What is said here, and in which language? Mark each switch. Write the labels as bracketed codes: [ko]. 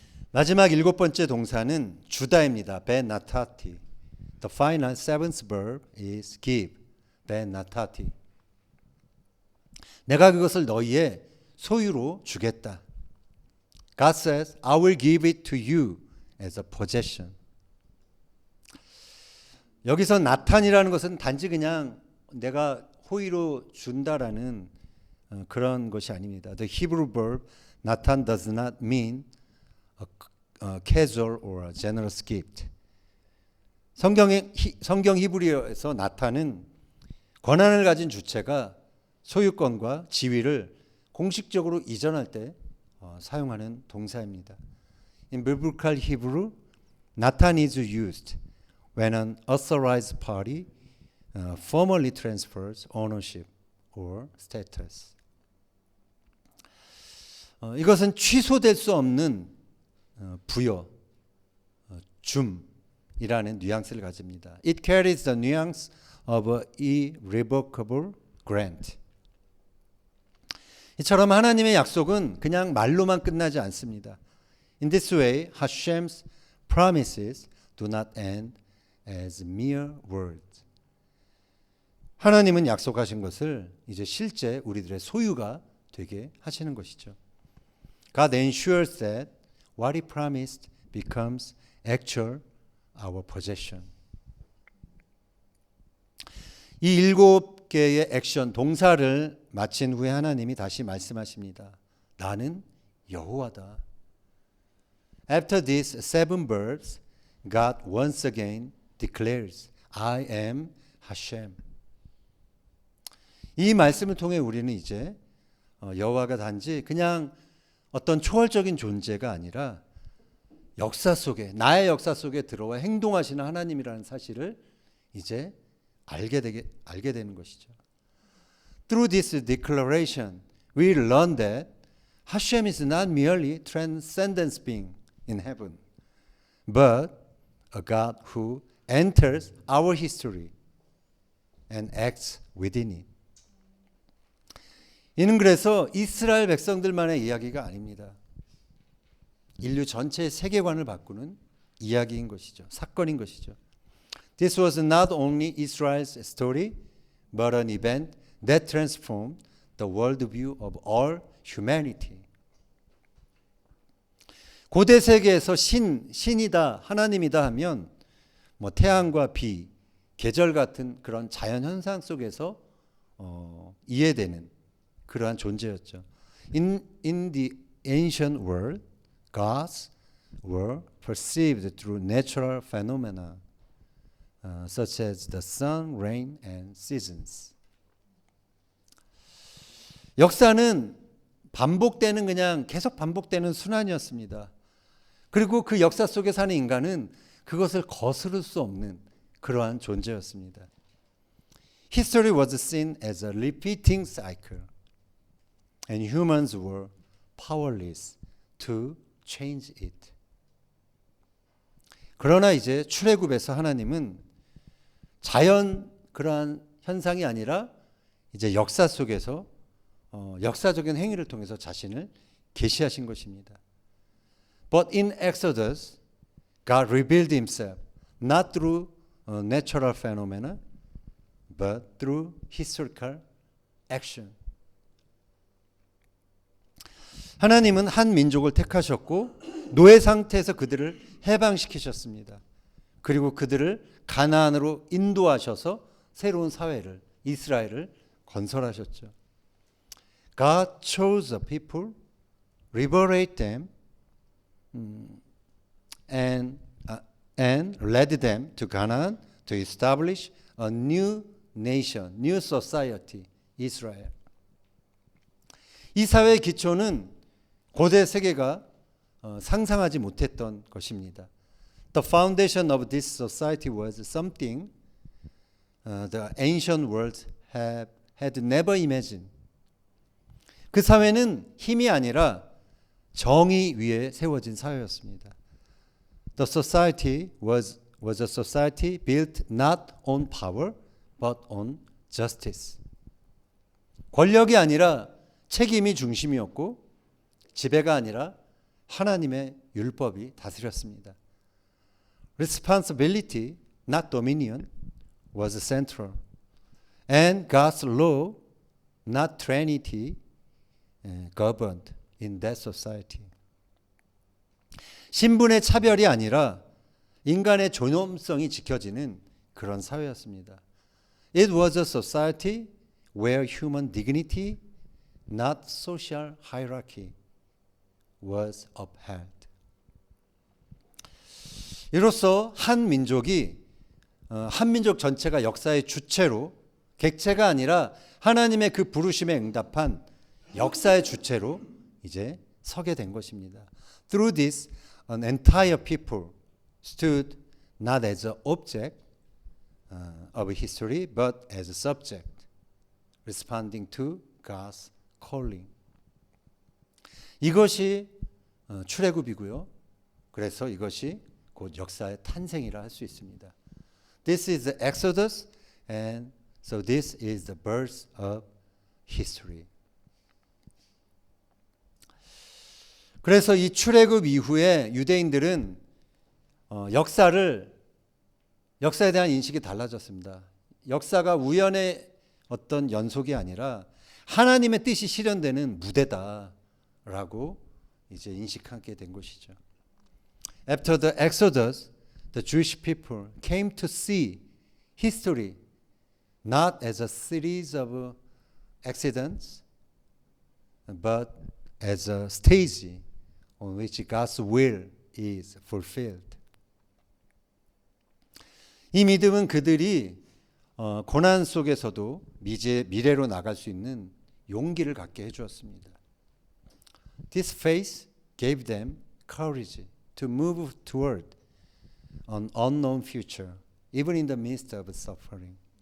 [ko] 마지막 7번째 동사는 주다입니다. [he] 베나타티. [en] The final seventh verb is give. [he] 베나타티. [ko] 내가 그것을 너희의 소유로 주겠다. [en] God says, I will give it to you as a possession. [ko] 여기서 나탄이라는 것은 단지 그냥 내가 호의로 준다라는 그런 것이 아닙니다. [en] The Hebrew verb 나탄 does not mean a casual or a generous gift. [ko] 성경 히브리어에서 나탄은 권한을 가진 주체가 소유권과 지위를 공식적으로 이전할 때 사용하는 동사입니다. [en] In biblical Hebrew, Natan is used when an authorized party formally transfers ownership or status. [ko] 이것은 취소될 수 없는 부여, 줌이라는 뉘앙스를 가집니다. [en] It carries the nuance of an irrevocable grant. [ko] 이처럼 하나님의 약속은 그냥 말로만 끝나지 않습니다. [en] In this way, Hashem's promises do not end as mere words. [ko] 하나님은 약속하신 것을 이제 실제 우리들의 소유가 되게 하시는 것이죠. [en] God ensures that what He promised becomes actual our possession. [ko] 이 7개의 액션, 동사를 마친 후에 하나님이 다시 말씀하십니다. 나는 여호와다. [en] After these 7 verbs, God once again declares, I am Hashem. [ko] 이 말씀을 통해 우리는 이제 여호와가 단지 그냥 어떤 초월적인 존재가 아니라 역사 속에, 나의 역사 속에 들어와 행동하시는 하나님이라는 사실을 이제 알게 되는 것이죠. [en] Through this declaration, we learn that Hashem is not merely transcendent being in heaven, but a God who enters our history and acts within it. [ko] 이는 그래서 이스라엘 백성들만의 이야기가 아닙니다. 인류 전체의 세계관을 바꾸는 이야기인 것이죠. 사건인 것이죠. [en] This was not only Israel's story, but an event that transformed the worldview of all humanity. [ko] 고대 세계에서 신이다, 하나님이다 하면 뭐 태양과 비, 계절 같은 그런 자연 현상 속에서 이해되는 그러한 존재였죠. [en] In the ancient world, gods were perceived through natural phenomena, such as the sun, rain, and seasons. [ko] 역사는 반복되는 그냥 계속 반복되는 순환이었습니다. 그리고 그 역사 속에 사는 인간은 그것을 거스를 수 없는 그러한 존재였습니다. [en] History was seen as a repeating cycle, and humans were powerless to change it. [ko] 그러나 이제 출애굽에서 하나님은 자연 그러한 현상이 아니라 이제 역사 속에서 역사적인 행위를 통해서 자신을 계시하신 것입니다. [en] But in Exodus, God revealed Himself not through natural phenomena, but through historical action. [ko] 하나님은 한 민족을 택하셨고 노예 상태에서 그들을 해방시키셨습니다. 그리고 그들을 가나안으로 인도하셔서 새로운 사회를, 이스라엘을 건설하셨죠. [en] God chose a people, liberate them, and led them to Canaan to establish a new nation, new society, Israel. [ko] 이 사회의 기초는 고대 세계가 상상하지 못했던 것입니다. [en] The foundation of this society was something the ancient world had never imagined. [ko] 그 사회는 힘이 아니라 정의 위에 세워진 사회였습니다. [en] The society was a society built not on power but on justice. [ko] 권력이 아니라 책임이 중심이었고 지배가 아니라 하나님의 율법이 다스렸습니다. [en] Responsibility, not dominion, was central. And God's law, not Trinity, governed in that society. [ko] 신분의 차별이 아니라 인간의 존엄성이 지켜지는 그런 사회였습니다. [en] It was a society where human dignity, not social hierarchy, was upheld. [ko] 이로써 한 민족이 한 민족 전체가 역사의 주체로 객체가 아니라 하나님의 그 부르심에 응답한 역사의 주체로 이제 서게 된 것입니다. [en] Through this, an entire people stood not as an object of history, but as a subject, responding to God's calling. [ko] 이것이 출애굽이고요. 그래서 이것이 곧 역사의 탄생이라 할 수 있습니다. [en] This is the Exodus, and so this is the birth of history. [ko] 그래서 이 출애굽 이후에 유대인들은 역사에 대한 인식이 달라졌습니다. 역사가 우연의 어떤 연속이 아니라 하나님의 뜻이 실현되는 무대다라고 이제 인식하게 된 것이죠. [en] After the Exodus, the Jewish people came to see history not as a series of accidents, but as a stage on which God's will is fulfilled. [ko] 이 믿음은 그들이 고난 속에서도 미래로 나갈 수 있는 용기를 갖게 해주었습니다. [en] This faith gave them courage to move toward an unknown future, even in the midst of suffering.